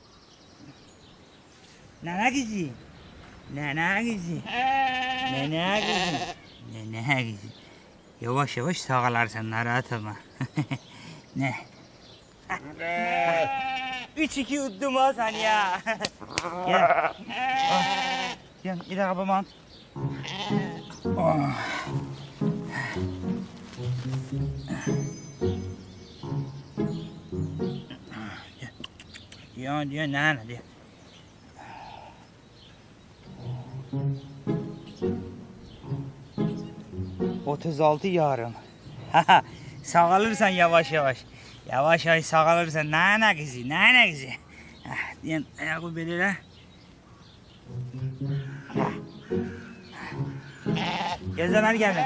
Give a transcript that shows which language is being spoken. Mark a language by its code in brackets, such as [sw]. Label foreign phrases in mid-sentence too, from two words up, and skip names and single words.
[az] Nənə qızı. Nənə qızı. Nənə qızı. Nənə qızı. Yavaş-yavaş sağalarsan, narahat olma. Nə? 3-2 uddum ha sən ya. [tr] Gel. Gel, bir dakika babam. Diyor, ne? 36 yarım. [az] Sağalırsan yavaş-yavaş. Yavaş-yavaş sağalırsan. Nənə qızı. Deyən, ayağı belə elə. Gözləməni gəlmə.